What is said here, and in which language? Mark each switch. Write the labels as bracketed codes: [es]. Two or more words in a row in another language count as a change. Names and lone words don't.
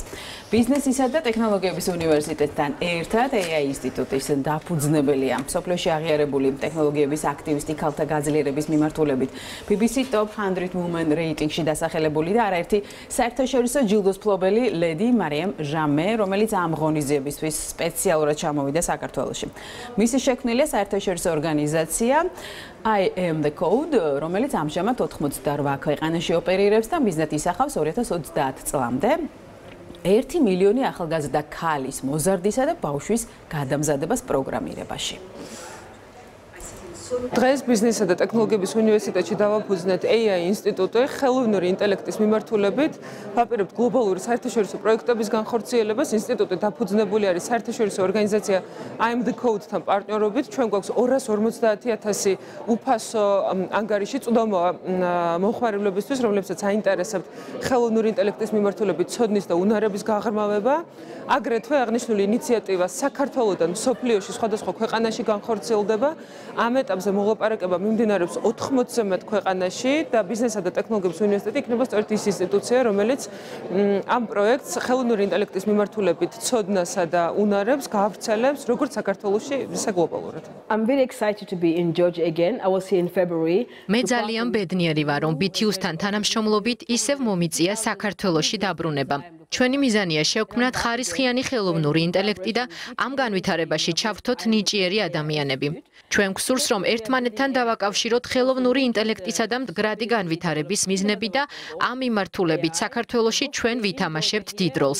[ka] ბიზნესისა და ტექნოლოგიების უნივერსიტეტთან ერთად AI ინსტიტუტის დაფუძნებელია მსოფლიოში აღიარებული ტექნოლოგიების აქტივისტი ქალთა გაძლიერების მიმართულებით BBC Top 100 Women რეიტინგში დასახელებული და არაერთი საერთაშორისო ჯილდოს მფლობელი ლედი მარიამ ჟამე, რომელიც ამ ღონისძიებისთვის სპეციალურად ჩამოვიდა საქართველოში. მისი შექმნილია საერთაშორისო ორგანიზაცია I am the code, რომელიც ამჟამად 88 ქვეყანაში ოპერირებს და მიზნად ისახავს 2030 წლამდე 1 მილიონი ახალგაზრდა ქალის მოზარდისა და ბავშვის გადამზადებას პროგრამირებაში. დღეს ბიზნესისა და ტექნოლოგიების უნივერსიტეტში დავაფუძნეთ AI ინსტიტუტი ხელოვნური ინტელექტის მიმართულებით, ვაპირებთ გლობალური საერთაშორისო პროექტების განხორციელებას. ინსტიტუტი დაფუძნებული არის საერთაშორისო ორგანიზაცია I am the code-თან პარტნიორობით. ჩვენ გვაქვს 250,000 უფასო ანგარიში წვდომა მომხმარებლებისთვის, რომლებსაც აინტერესებთ ხელოვნური ინტელექტის მიმართულებით ცოდნის და უნარების გაღრმავება. აგრეთვე აღნიშნული ინიციატივა საქართველოდან მსოფლიოში სხვადასხვა ქვეყანაში განხორციელდება. ამ ეტაპზე მოლაპარაკება მიმდინარეობს 80-ზე მეტ ქვეყანაში და ბიზნესისა და ტექნოლოგიების უნივერსიტეტი იქნება სწორედ ის ინსტიტუცია, რომელიც ამ პროექტს ხელოვნური ინტელექტის მიმართულებით ცოდნასა და უნარებს გაავრცელებს როგორც საქართველოში, ისე გლობალურად. [en] I'm very excited to be in Georgia again. I was here in February. [ka] მე ძალიან ბედნიერი ვარ, რომ BTU-სთან თანამშრომლობით ისევ მომიწია საქართველოში დაბრუნება. ჩვენი მიზანია შევქმნათ ხარისხიანი ხელოვნური ინტელექტი და ამ განვითარებაში ჩავთოთ ნიჭიერი ადამიანები. ჩვენ გვსურს, რომ ერთმანეთთან დავაკავშიროთ ხელოვნური ინტელექტისა და მდგრადი განვითარების მიზნები და ამ მიმართულებით საქართველოში ჩვენ ვითამაშებთ დიდ როლს.